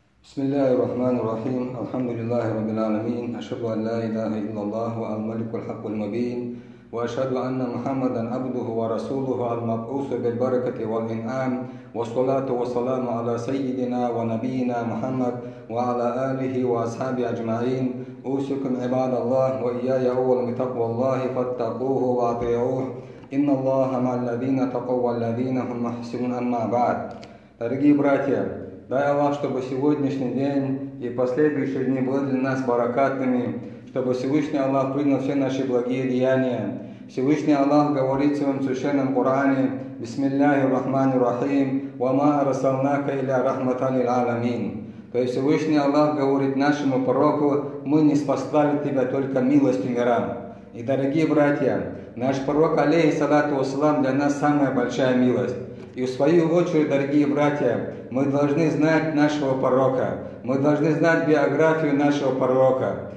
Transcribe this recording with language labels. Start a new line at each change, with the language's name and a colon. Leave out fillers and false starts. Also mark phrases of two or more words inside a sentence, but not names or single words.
Arabic: بسم الله الرحمن الرحيم الحمد لله رب العالمين أشهد أن لا إله إلا الله الملك الحق المبين وأشهد أن محمدا عبده ورسوله المبعوث بالبركة والإنعام والصلاة والسلام على سيدنا ونبينا محمد وعلى آله وأصحابه أجمعين أوصيكم عباد الله وإياي أولا بتقوى الله فاتقوه وأطيعوه إن الله مع الذين تقوا والذين هم محسنون أما بعد.
Russian: Дорогие братья, дай Аллах, чтобы сегодняшний день и последующие дни были для нас баракатными, чтобы Всевышний Аллах принял все наши благие деяния. Всевышний Аллах говорит в своем священном Коране:
Arabic: «بسم الله الرحمن الرحيم وما أرسلناك إلا رحمة للعالمين».
Russian: То есть Всевышний Аллах говорит нашему пророку: мы не спаслали тебя только милостью мирам. И, дорогие братья, наш пророк,
Arabic: عليه الصلاة والسلام,
Russian: для нас самая большая милость. И в свою очередь, дорогие братья, мы должны знать нашего пророка, мы должны знать биографию нашего пророка.